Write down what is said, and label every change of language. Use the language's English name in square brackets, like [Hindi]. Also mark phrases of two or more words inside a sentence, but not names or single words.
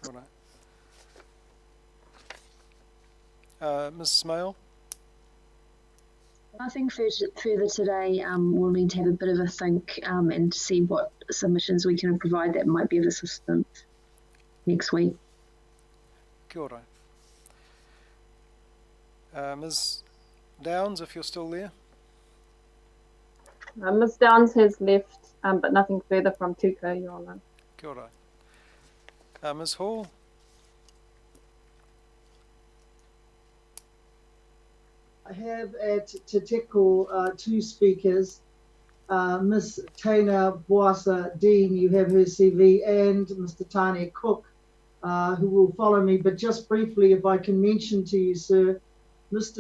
[English] Ms. Smale? Nothing further today. We'll need to have a bit of a think and see what submissions we can provide that might be of assistance next week. [Māori] Kia ora. [English] Ms. Downs, if you're still there. Ms. Downs has left, but nothing further from Tuka, Your Honour. [Māori] Kia ora. [English] Ms. Hall? I have at Te Teko two speakers, Miss Tana Boasa Dean, you have her CV, and Mr. Tane Cook, who will follow me. But just briefly, if I can mention to you, sir, Mr.